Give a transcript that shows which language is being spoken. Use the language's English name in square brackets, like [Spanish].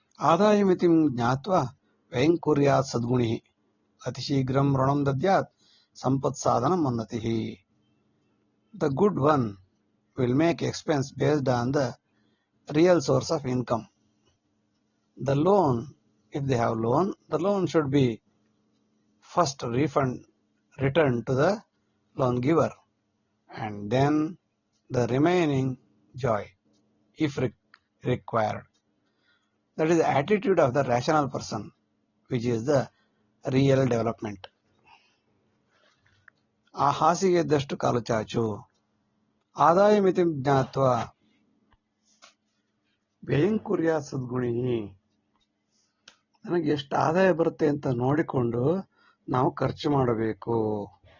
[Sanskrit] ಆದಾಯ ಮಿತಿಂ ಜ್ಞಾತ್ವಾ ವ್ಯಯಂ ಕುರ್ಯಾತ್ ಸದ್ಗುಣಿ ಅತಿಶೀಘ್ರಂ ಋಣಂ ದದ್ಯಾತ್ ಸಂಪತ್ ಸಾಧನಂ ಉನ್ನತಿ. [English] The good one will make expense based on the real source of income. The loan, if they have loan, the loan should be first returned to the loan giver, and then the remaining joy if required. That is the attitude of the rational person, which is the real development. [Kannada] ಆ ಹಾಸಿಗೆ ಇದ್ದಷ್ಟು ಕಾಲು ಚಾಚು. [Sanskrit] ಆದಾಯ ಮಿತಿ ಜ್ಞಾತ್ವ ವ್ಯಯಂ ಕುರ್ಯಾತ್ ಸದ್ಗುಣಿ. [Kannada] ನನಗೆ ಎಷ್ಟು ಆದಾಯ ಬರುತ್ತೆ ಅಂತ ನೋಡಿಕೊಂಡು ನಾವು ಖರ್ಚು ಮಾಡಬೇಕು.